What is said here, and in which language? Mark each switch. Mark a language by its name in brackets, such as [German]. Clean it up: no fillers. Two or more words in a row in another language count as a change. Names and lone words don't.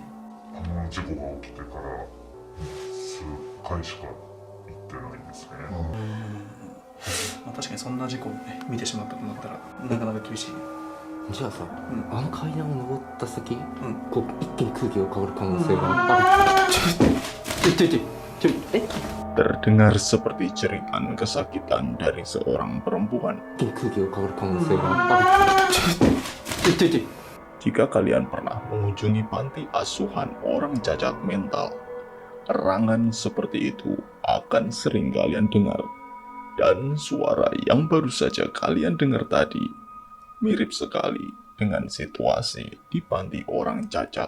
[Japanese] あの事故が起きてから数回しか行ってないんですね。まあ、確かにそんな事故を、ね、見てしまったとなったらなかなか厳しい。じゃあさ、んあの階段を登った先、こう一気に空気が変わる可能性がある。ちょい、 [Indonesian] Terdengar seperti jeritan kesakitan dari seorang perempuan. [Japanese] 一気に空気が変わる可能性がある。 [Indonesian] Jika kalian pernah mengunjungi panti asuhan orang cacat mental, erangan seperti itu akan sering kalian dengar. Dan suara yang baru saja kalian dengar tadi mirip sekali dengan situasi di panti orang cacat.